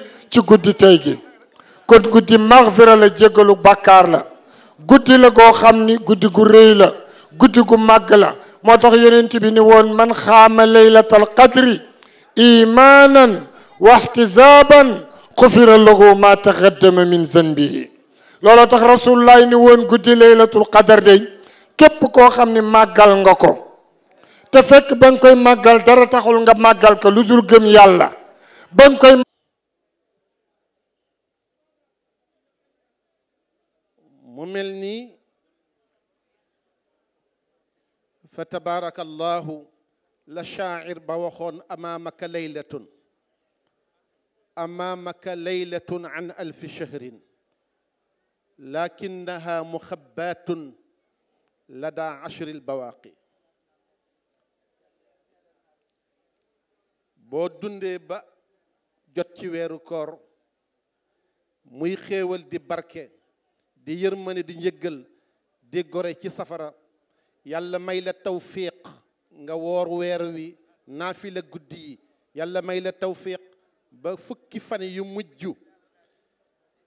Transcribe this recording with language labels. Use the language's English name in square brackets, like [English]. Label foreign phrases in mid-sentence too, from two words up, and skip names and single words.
[Wolof] ci guddi tey gi kon guddi maxfira la jéggalu bàkkaar la guddi la goo xam ni guddi gu rëy la guddi gu màgg la moo tax yonent bi ni woon [Arabic] من قام ليلة القدر إيمانا واحتسابا غفر له ما تقدم من ذنبه [Wolof] looloo tax rasulullah ni woon guddi [Arabic] ليلة القدر [Wolof] day képp koo xam ni màggal nga ko te fekk ba nga koy màggal dara taxul nga màggal ko lu dul gëm yàlla ba nga koy mu mel ni [Arabic] فتبارك الله لا شاعر [Wolof] ba waxoon [Arabic] أمامك ليلة أمامك ليلة عن ألف شهر لكنها مخبأة لدى عشر البواقي [Wolof] boo dundee ba jot ci weeru koor muy xéewal di barke di yërmane di njëggal di gore ci safara yàlla may la tawfiq nga woor weer wi naafila guddi yi yàlla may la tawfiq ba fukki fan yu mujj ñu